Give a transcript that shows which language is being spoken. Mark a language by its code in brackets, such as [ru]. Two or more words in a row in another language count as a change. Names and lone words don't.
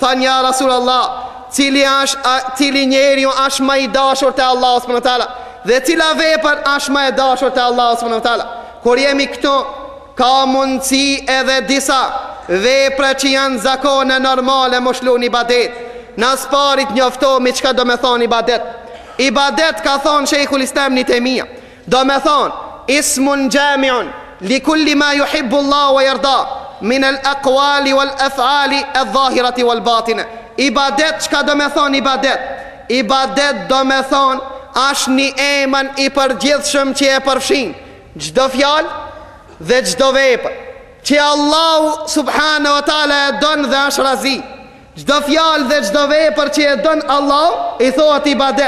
[sq] Than [ar] يا رسول الله, [sq] cili njeriu është më i dashur te Allahu [ar] سبحانه وتعالى [sq] dhe cila vepër është më e dashur te Allahu [ar] سبحانه وتعالى. [sq] Kur jemi këtu, ka mundësi edhe disa vepra që janë zakone normale më shlu një ibadet. Në sparit njoftomi çka do me thonë ibadet. Ibadet ka thonë Sheikhul Islam Ibn Taymija, do me thonë [ar] اسم جامع لكل ما يحب الله ويرضى من الأقوال والأفعال الظاهرة والباطنة. [sq] Ibadet, çka do me thonë ibadet? Ibadet do me thonë është një emën i përgjithshëm që e përfshin çdo fjalë dhe çdo vepër që Allahu [ar] سبحانه وتعالى [sq] e don dhe është razi. Çdo fjalë dhe çdo vepër që e don Allah i thotë ibadet.